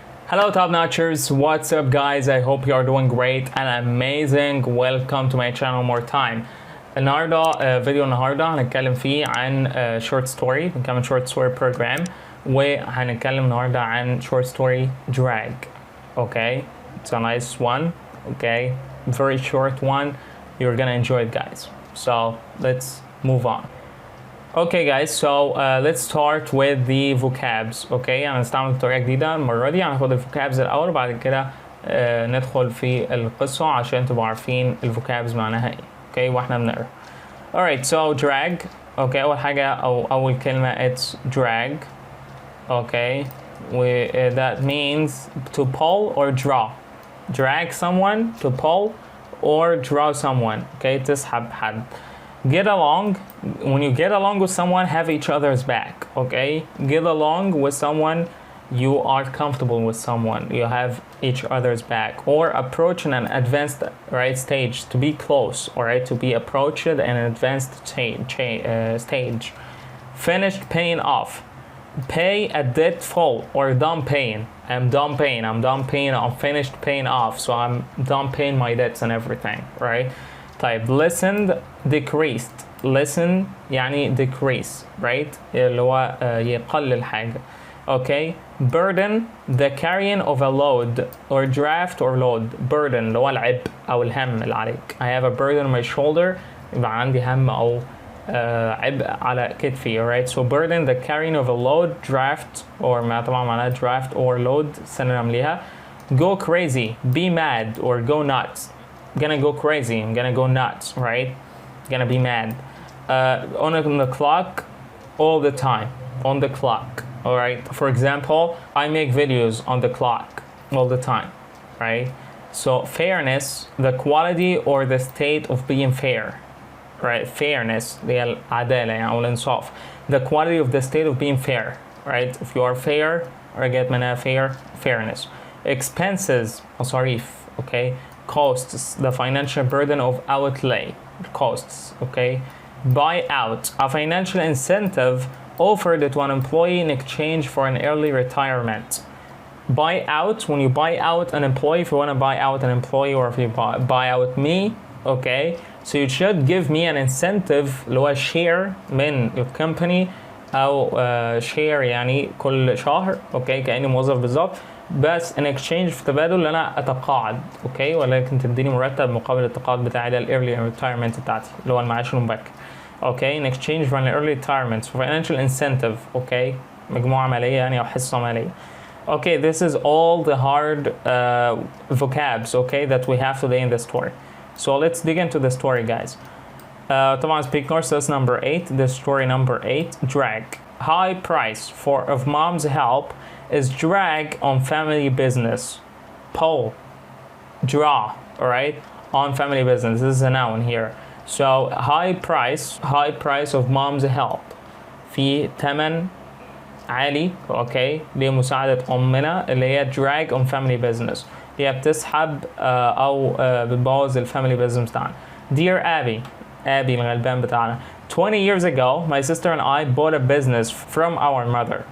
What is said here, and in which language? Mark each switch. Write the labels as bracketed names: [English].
[English] Hello top notchers, what's up guys? I hope you are doing great and amazing. Welcome to my channel more time. [Arabic] النهارده فيديو النهارده هنتكلم فيه عن short story. بنكمل short story program وهنتكلم النهارده عن short story drag. [English] Okay, it's a nice one. Okay, very short one. You're gonna enjoy it guys. So let's move on. Okay guys, so let's start with the vocabs. Okay, [Arabic] هنستعمل طريقة جديدة المرة دي. هناخد الفوكابز الأول وبعد كده ندخل في القصة عشان تبقوا عارفين الفوكابز معناها ايه. Okay, واحنا بنقرا. [English] Alright, so drag. [Arabic] Okay, أول حاجة أو أول كلمة [English] it's drag. Okay, that means to pull or draw. Drag someone, to pull or draw someone. [Arabic] Okay, تسحب حد. [English] Get along. When you get along with someone, have each other's back. Okay, get along with someone. You are comfortable with someone. You have each other's back. Or approach in an advanced stage. To be close. Alright, to be approached in an advanced stage. Finished paying off. Pay a debt full or done paying. I'm done paying. I'm finished paying off. So I'm done paying my debts and everything. Right. طيب listened decreased. listen يعني decrease, right? [Arabic] اللي هو يقلل حاجة. [English] Okay, burden the carrying of a load or draft or load. [Arabic] burden اللي هو العبء أو الهم اللي عليك. [English] I have a burden on my shoulder. [Arabic] يبقى عندي هم أو عبء على كتفي. [English] Alright, so burden the carrying of a load, draft or [Arabic] ما طبعا معناها [English] draft or load synonym ليها. Go crazy, be mad or go nuts. Gonna go crazy, I'm gonna go nuts, right? Gonna be mad. On the clock all the time. On the clock. Alright. For example, I make videos on the clock all the time. Right? So fairness, the quality or the state of being fair. Right? [Arabic] Fairness, the العدالة يعني أو الإنصاف. [English] The quality of the state of being fair. Right? If you are fair, or get منها fair, fairness. Expenses, مصاريف. Okay? Costs, the financial burden of outlay. Costs, okay? Buy out, a financial incentive offered to an employee in exchange for an early retirement. Buy out, when you buy out an employee, if you want to buy out an employee or if you buy out me, okay? So you should give me an incentive [Arabic] اللي هو share من الكمباني أو share يعني كل شهر، okay؟ كأني موظف بالظبط. بس in exchange في تبادل ان انا اتقاعد اوكي ولكن تديني مرتب مقابل التقاعد بتاعي ده الايرلي ريتايرمنت بتاعتي اللي هو المعاش المبكر اوكي [English] in exchange for an early retirement financial incentive [Arabic] اوكي مجموعة مالية يعني او حصة مالية [English] okay this is all the hard vocabs okay that we have today in the story so let's dig into the story guys طبعا speak course that's number 8 the story number 8 drag high price of mom's help is drag on family business. Pull, draw, alright, on family business. This is a noun here. So high price of mom's help. [Arabic] في ثمن عالي اوكي لمساعدة أمنا اللي هي [English] drag on family business. [Arabic] هي بتسحب أو بتبوظ الفاميلي business بتاعنا. [English] Dear Abby [Arabic] الغلبان بتاعنا. [English] 20 years ago, my sister and I bought a business from our mother.